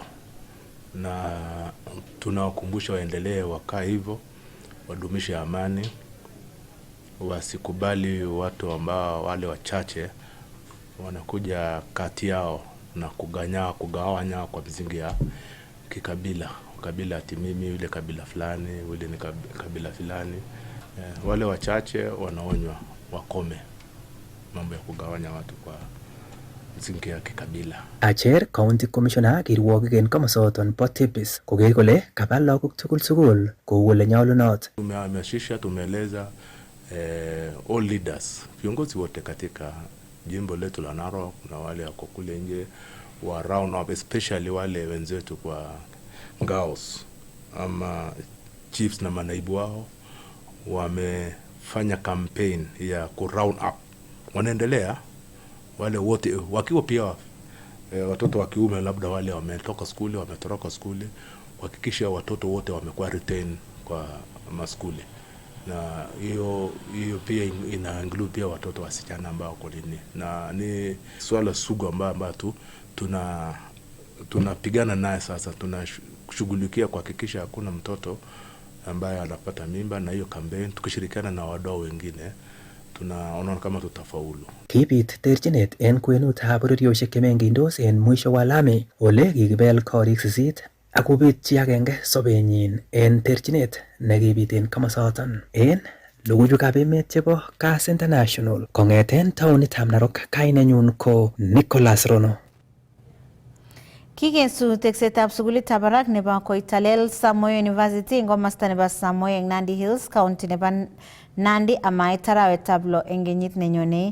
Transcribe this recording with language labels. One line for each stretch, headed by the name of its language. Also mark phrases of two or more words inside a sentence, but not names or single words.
Swahili: Na tunawakumbusha waendelee wakaa hivyo, wadumishe amani, wasikubali watu ambao wale wachache wanakuja kati yao na kugawanya kwa msingi ya kikabila. Kabila ati mimi yule kabila fulani, yule ni kabila fulani. Wale wachache wanaonywa wakome mambo ya kugawanya watu kwa msingi ya kikabila.
Kalenjin: Acher
English: County Commissioner
Kalenjin: kirwokik en komosoton bo Tipis koker kole kaba lagok tugul sukul kou ole nyolunot.
English: Tumeeleza all leaders,
Swahili: viongozi wote katika jimbo letu la Narok na wale wako kule nje wa
English: round up, especially
Swahili: wale wenzetu kwa ngaos ama chiefs na manaibu wao, wamefanya campaign ya ku
English: round up.
Swahili: Wanaendelea wale wote wakiwa pia watoto wa kiume, labda wale wametoroka skuli, hakikisha watoto wote wamekuwa retain kwa maskuli. Na hiyo pia ina include pia watoto wasichana ambao kolini, na ni swala sugu ambao tu tunapigana naye sasa. Tunashughulikia kuhakikisha hakuna mtoto ambaye anapata mimba, na hiyo campaign tukishirikiana na wadau wengine tunaona kama tutafaulu.
Kalenjin: Kibit terchinet en kwenutab bororiosiek chemengindos en
Swahili: mwisho wa lami
Kalenjin: ole kikibel korik 8 akobet chi agenge sobenyin en terchinet nekibit en komosoton. En logoiwekab emet chebo Kass International kong'eten taonitab Narok, kainenyun ko Nicholas Rono. Kikensu teksetab sukulitab barak nebo Koitalel Samoei University eng komosta nebo Samoei eng Nandi Hills, County nebo Nandi amait arawetab 6 eng kenyit nenyone.